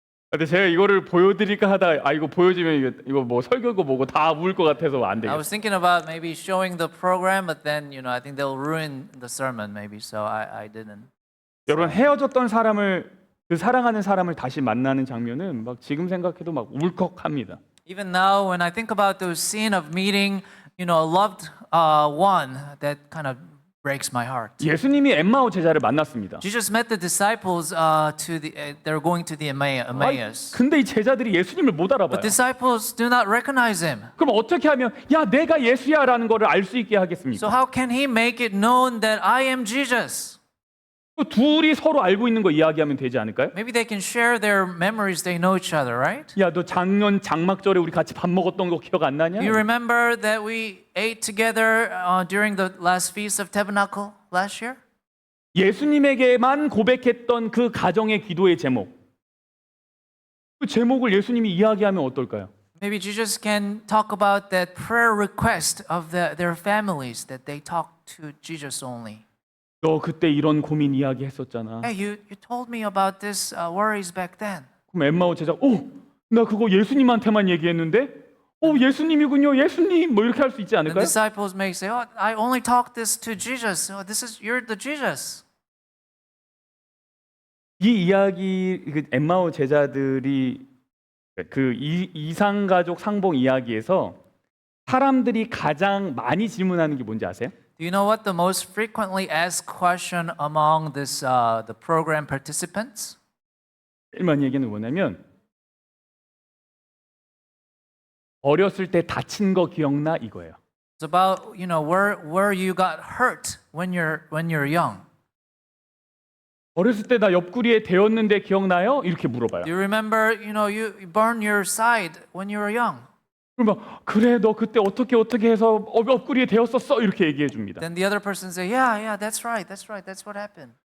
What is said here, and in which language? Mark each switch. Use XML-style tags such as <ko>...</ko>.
<ko>근데 제가 이거를 보여드릴까 하다 이거 보여주면 이거 뭐 설교고 뭐고 다 울 것 같아서 안</ko> <en>I</en> <ko>되겠어요.</ko> <en>was thinking about maybe showing the program, but then I think they'll ruin the sermon maybe, so I didn't.</en> <ko>여러분 헤어졌던 사람을 그 사랑하는 사람을 다시 만나는 장면은 막 지금 생각해도 막 울컥합니다.</ko> <en>Even now, when I think about the scene of meeting, a loved one, that kind of breaks my heart.</en> <ko>예수님이 엠마오 제자를 만났습니다.</ko> <en>Jesus met the disciples they're going to the Emmaus.</en> <ko>근데 이 제자들이 예수님을 못 알아봐요.</ko> <en>But disciples do not recognize him.</en> <ko>그럼 어떻게 하면 야 내가 예수야라는 거를 알 수 있게 하겠습니까?</ko> <en>So how can he make it known that I am Jesus?</en> <ko>그 둘이 서로 알고 있는 거 이야기하면 되지 않을까요?</ko> <en>Maybe they can share their memories. They know each other, right?</en> <ko>야 너 작년 장막절에 우리 같이 밥 먹었던 거 기억 안 나냐?</ko> <en>Do you remember that we ate together during the last feast of Tabernacle last year?</en> <ko>예수님에게만 고백했던 그 가정의 기도의 제목. 그 제목을 예수님이 이야기하면 어떨까요?</ko> <en>Maybe Jesus can talk about that prayer request of their families that they talk to Jesus only.</en> <ko>너 그때 이런 고민 이야기했었잖아.</ko> <en>Hey, you told me about this worries back then.</en> <ko>그럼 엠마오 제자가 나 그거 예수님한테만 얘기했는데 예수님이군요. 예수님 뭐 이렇게 할 수 있지</ko> <en>The</en> <ko>않을까요?</ko> <en>disciples may say, "Oh, I only talked this to Jesus. You're the Jesus."</en> <ko>이 이야기 그 엠마오 제자들이 그 이상가족 상봉 이야기에서 사람들이 가장 많이 질문하는 게 뭔지 아세요?</ko> <en>Do you know what the most frequently asked question among the program participants?</en> <ko>제일 많이 얘기하는 게 뭐냐면 어렸을 때 다친 거 기억나 이거예요.</ko> <en>It's about where you got hurt when you're young.</en> <ko>어렸을 때 나 옆구리에 데였는데 기억나요? 이렇게 물어봐요.</ko> <en>Do you remember you burned your side when you were young?</en> <ko>그러면 그래 너 그때 어떻게 해서 옆구리에 데였었어 이렇게 얘기해 줍니다.</ko> <en>Then the other person say, yeah, that's right, that's what happened.</en>